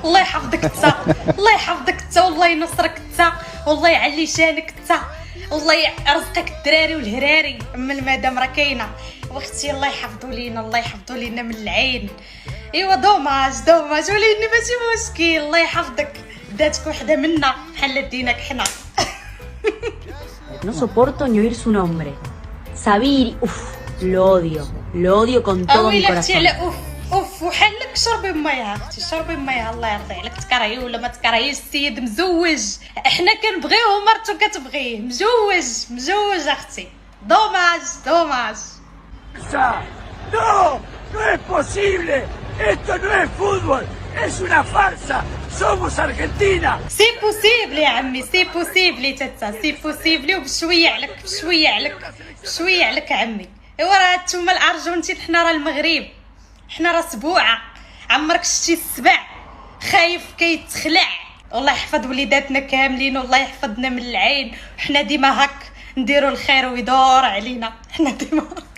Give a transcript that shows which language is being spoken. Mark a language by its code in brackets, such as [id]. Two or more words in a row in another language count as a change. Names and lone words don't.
[ar] الله يحفظك انت، الله يحفظك انت، والله ينصرك انت، والله يعلي شانك انت، والله يرزقك الدراري والهراري من مادام راه كاينه. واختي الله يحفظو لينا، الله يحفظو لينا من العين. ايوا دوماج وليدني ماشي مشكل، الله يحفظك. داتك وحده منا بحال دينك حنا. [es] No soporto ni oír su nombre. Sabiri, uff, lo odio con todo mi [ar] اويلي اختي [es] corazón. [ar] على اوف وحلك شربي ميها اختي، شربي ميها الله يرضي عليك. تكرهي ولا ما تكرهيش السيد مزوج، احنا كنبغيوه ومرتو كتبغيه، مزوج اختي. دوماج. [es] No, no es posible. Esto no es fútbol, es una farsa. Somos Argentina. [fr] c'est possible [ar] يا عمي، [fr] c'est possible [ar] تتا، [fr] c'est possible [ar] وبشويه عليك عمي. ايوا راه نتوما الارجنتين، حنا راه المغرب، حنا راه سبوعه. عمرك شتي السبع خايف كيتخلع. والله يحفظ وليداتنا كاملين والله يحفظنا من العين، وحنا ديما هك نديروا الخير ويدور علينا، حنا ديما